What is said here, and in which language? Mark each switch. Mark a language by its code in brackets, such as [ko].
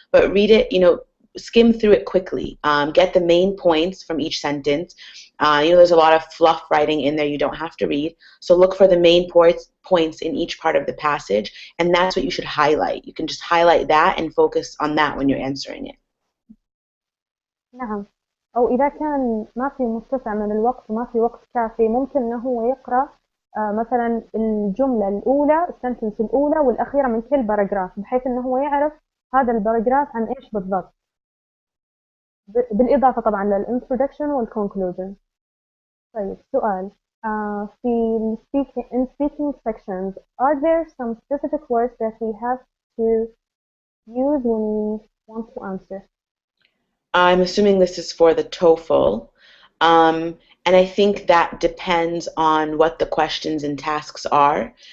[en] But read it, skim through it quickly. Get the main points from each sentence. There's a lot of fluff writing in there you don't have to read. So look for the main points in each part of the passage, and that's what you should highlight. You can just highlight that and focus on that when you're answering it. [ar] نعم. أو إذا كان ما في متسع من الوقت وما في وقت كافي، ممكن إنه هو يقرأ مثلا الجملة الأولى، السنتنس الأولى والأخيرة من كل باراجراف، بحيث إنه هو يعرف هذا الباراجراف عن إيش بالضبط، بالإضافة طبعا للintroduction والconclusion. طيب, سؤال. [en] في speaking sections, are there some specific words that we have to use when we want to answer? I'm assuming this is for the TOEFL, and I think that depends on what the questions and tasks are.